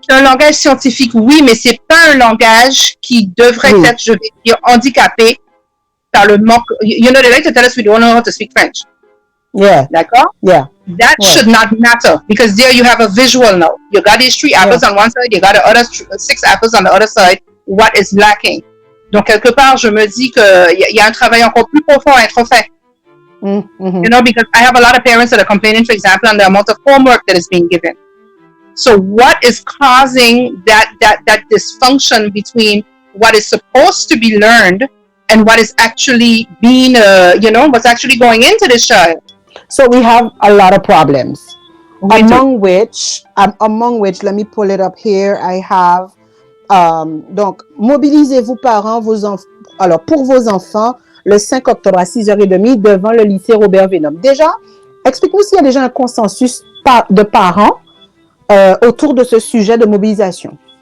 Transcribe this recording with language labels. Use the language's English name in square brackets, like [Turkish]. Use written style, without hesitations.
[French] C'est un langage scientifique, oui, mais c'est pas un langage qui devrait être, je vais dire, handicapé par le manque. [English] They like to tell us we don't know how to speak French. Yeah. [French] D'accord? [English] Yeah. That should not matter, because there you have a visual now. You got these 3 apples on one side, you got the other 6 apples on the other side. What is lacking? [French] Donc, quelque part, je me dis qu'il y a un travail encore plus profond à être fait. [English] Because I have a lot of parents that are complaining, for example, on the amount of homework that is being given. So what is causing that dysfunction between what is supposed to be learned and what is actually being, what's actually going into this child? So we have a lot of problems. Among which, let me pull it up here. I have, [French] donc, mobilisez-vous parents, alors, pour vos enfants, le 5 octobre à 6h30 devant le lycée Robert Weinum. Déjà, explique-nous s'il y a déjà un consensus de parents autour de ce sujet de mobilisation.